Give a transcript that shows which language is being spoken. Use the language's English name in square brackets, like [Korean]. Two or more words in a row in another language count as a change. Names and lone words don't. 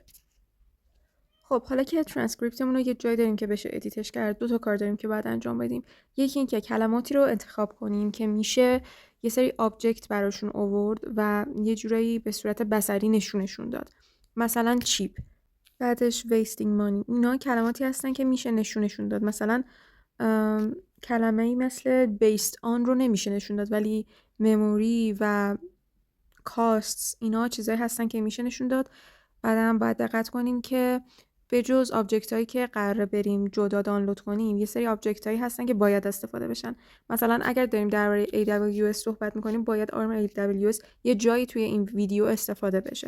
[Persian] خب حالا که ترانسکریپتمون رو یه جایی داریم که بشه ادیتش کرد، 2 تا کار داریم که باید انجام بدیم. یکی این که کلماتی رو انتخاب کنیم که میشه یه سری آبجکت براشون آورد و یه جورایی به صورت بصری نشونشون داد. مثلا چیپ، بعدش [English] wasting money. [Persian] اینا کلماتی هستن که میشه نشونشون داد. مثلا کلمه‌ای مثل [English] based on [Persian] رو نمیشه نشون داد، ولی memory و costs اینا چیزایی هستن که میشه نشون داد. بعدم باید دقت کنیم که به جز آبجکت هایی که قراره بریم جدا دانلود کنیم، یه سری آبجکت هایی هستن که باید استفاده بشن. مثلا اگر داریم درباره AWS صحبت میکنیم، باید آرم AWS یه جایی توی این ویدیو استفاده بشه.